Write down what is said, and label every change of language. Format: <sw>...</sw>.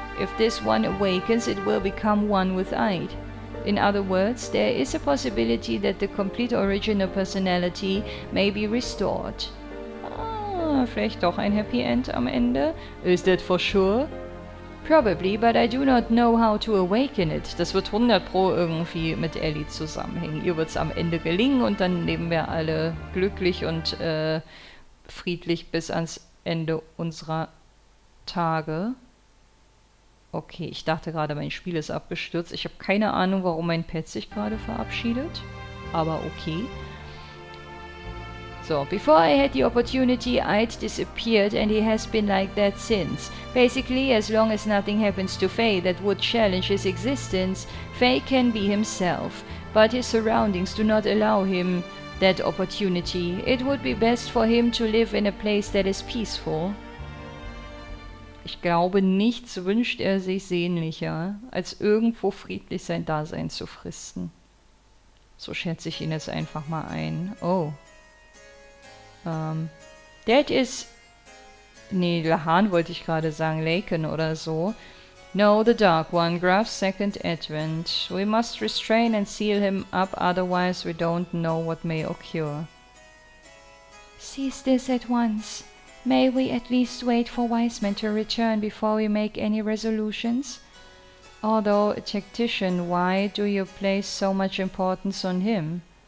<en>If this one awakens, it will become one with Id. In other words, there is a possibility that the complete original personality may be restored.</en> <de>Vielleicht doch ein Happy End am Ende?</de> <en>Is that for sure? Probably, but I do not know how to awaken it.</en> <de>Das wird 100 Pro irgendwie mit Ellie zusammenhängen. Ihr wird's am Ende gelingen und dann leben wir alle glücklich und friedlich bis ans Ende unserer Tage. Okay, ich dachte gerade, mein Spiel ist abgestürzt. Ich habe keine Ahnung, warum mein Pet sich gerade verabschiedet. Aber okay.</de> <en>So, before I had the opportunity, I'd disappeared and he has been like that since. Basically, as long as nothing happens to Fae that would challenge his existence, Fae can be himself. But his surroundings do not allow him that opportunity. It would be best for him to live in a place that is peaceful.</en> <de>Ich glaube, nichts wünscht er sich sehnlicher, als irgendwo friedlich sein Dasein zu fristen. So schätze ich ihn jetzt einfach mal ein. Oh.</de> <en>That is...</en> <de>Nee, Lahan wollte ich gerade sagen, Laken oder so.</de> <en>No, the Dark One, Graf's second advent. We must restrain and seal him up, otherwise we don't know what may occur. Cease this at once. May we at least wait for Wiseman to return before we make any resolutions? Although a tactician, why do you place so much importance on him?</en>